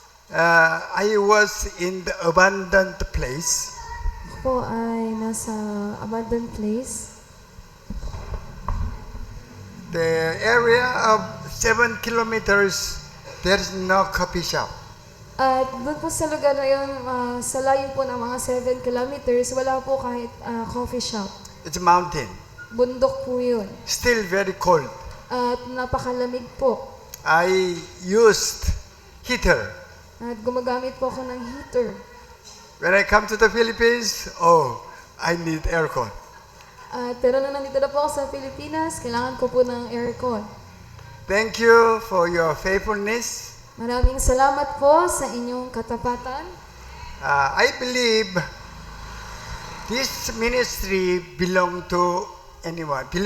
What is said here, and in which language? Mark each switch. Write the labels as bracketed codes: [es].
[en] I was in the abandoned place. [tl] Po ay nasa abandoned place. [en] The area of 7 kilometers, there is no coffee shop. [tl] At doon po sa lugar na yun, sa layo po ng mga 7 kilometers, wala po kahit coffee shop. [en] It's a mountain. [tl] Bundok po yun. [en] Still very cold. [tl] At napakalamig po. [en] I used heater. [tl] At gumagamit po ako ng heater. [en] When I come to the Philippines, I need aircon. [tl] Pero nung nandito na po ako sa Pilipinas, kailangan ko po ng aircon. [en] Thank you for your faithfulness. [tl] Maraming salamat po sa inyong katapatan. [en] I believe this ministry belong to anyone.